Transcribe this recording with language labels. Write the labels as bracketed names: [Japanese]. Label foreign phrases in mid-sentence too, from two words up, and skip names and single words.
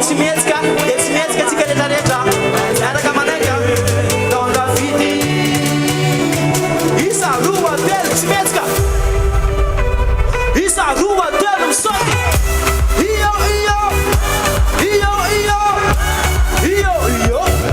[Malagasy] mihetsika dia tsy mihetsika tsika rehetrarehetra miaraka manaiky [French] dans la vie [Malagasy] isa roa telo tsy mihetsika isa roa telo misaoty iyo iyo iyo iyo iyo iyo